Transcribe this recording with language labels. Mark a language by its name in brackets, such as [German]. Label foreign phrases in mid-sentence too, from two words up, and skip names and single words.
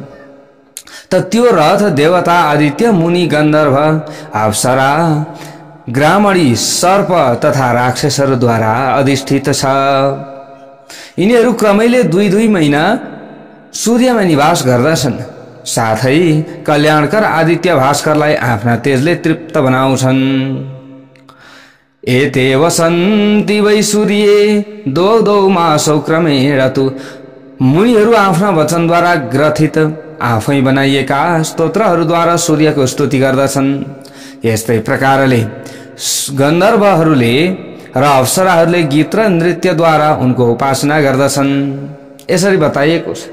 [Nepali] त त्यो रथ देवता आदित्य मुनि गन्धर्व अप्सरा ग्रामणी सर्प तथा राक्षसहरूद्वारा अधिष्ठित छ। यिनीहरू क्रमैले 2-2 महिना सूर्यमा निवास गर्दछन्। साथै कल्याणकर आदित्य भास्करलाई आफ्ना तेजले तृप्त बनाउँछन्। [Sanskrit] एते वसन्ति वै सूर्ये दो मासौ क्रमेण तु। [Nepali] मुनिहरू आफ्ना वचनद्वारा ग्रथित आफै बनाइएका स्तोत्रहरूद्वारा सूर्यको स्तुति गर्दछन्। यस्तै प्रकारले गन्धर्वहरूले र अप्सराहरूले गीत र नृत्यद्वारा उनको उपासना गर्दछन्। यसरी बताइएको छ।